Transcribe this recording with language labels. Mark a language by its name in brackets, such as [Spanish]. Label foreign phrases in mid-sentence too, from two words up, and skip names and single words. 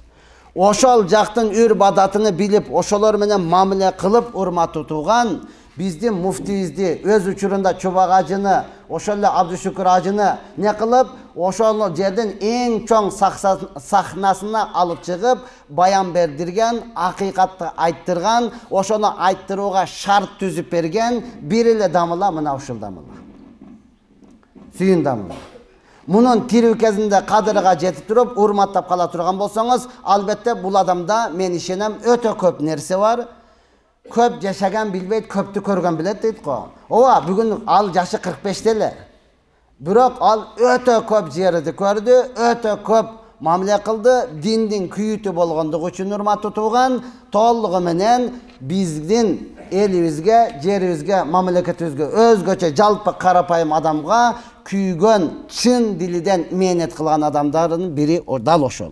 [Kyrgyz] Ошол жактын үрп адатыны билип, ошолор менен мамиле кылып урматтуу туган, биздин муфтибизди өз учурунда Чубак Ажыны, ошол эле Абдушукур Ажыны не кылып, ошол жердин эң чоң сахнасына алып чыгып, баян бердирген, акыйкатты айттырган, ошону айттырууга шарт түзүп берген бир эле Дамылла мына ушул Дамылла. Сүйүн Дамылла. Мунун тирүү кезинде кадырга жетип туруп урматтап кала турган болсоңуз, албетте бул адамда мен ишенем өтө көп нерсе бар. Көп жашаган билбейт, көптү көргөн билет дейт го. Ооба, бүгүн ал жашы 45 эле. Бирок ал өтө көп жерди көрдү, өтө көп мамиле кылды, диндин күйүтү болгондугу үчүн урматтуу тууган, толугу менен биздин элибизге, жерибизге, мамлекетибизге өзгөчө жалпы карапайым адамга күйгөн, чын дилиден мээнет кылган адамдардын бири дал ошол.